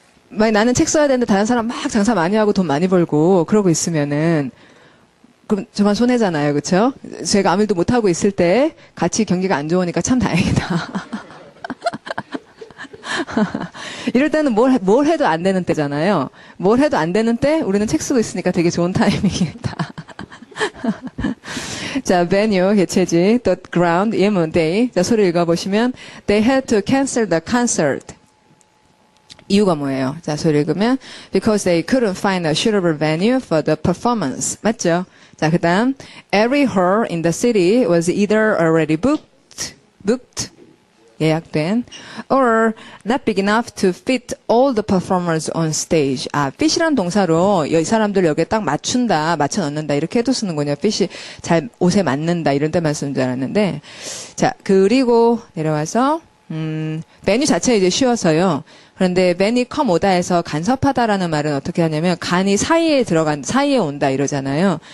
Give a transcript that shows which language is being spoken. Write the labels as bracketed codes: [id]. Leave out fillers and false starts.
[ko] 만약 나는 책 써야 되는데 다른 사람 막 장사 많이 하고 돈 많이 벌고 그러고 있으면은, 그럼 저만 손해잖아요, 그쵸? 제가 아무 일도 못하고 있을 때 같이 경기가 안 좋으니까 참 다행이다. 이럴 때는 뭘 해도 안 되는 때잖아요. 뭘 해도 안 되는 때 우리는 책 쓰고 있으니까 되게 좋은 타이밍이다. [en] 자, venue [ko] 개체지, [en] the ground [ko] 예문 [en] they. [ko] 자, 소리 읽어보시면 [en] they had to cancel the concert. [ko] 이유가 뭐예요? 자, 소리 읽으면 [en] because they couldn't find a suitable venue for the performance. [ko] 맞죠? 자, 그다음 [en] every hall in the city was either already booked [ko] 예약된 [en] or not big enough to fit all the performers on stage. [ko] fit이란 동사로 이 사람들 여기에 딱 맞춰 넣는다 이렇게 해도 쓰는군요. fit이 잘 옷에 맞는다 이런 때만 쓰는 줄 알았는데 자 그리고 내려와서 venue 자체 이제 쉬워서요. 그런데 ven이 come 오다 해서 간섭하다라는 말은 어떻게 하냐면 간이 사이에 온다 이러잖아요.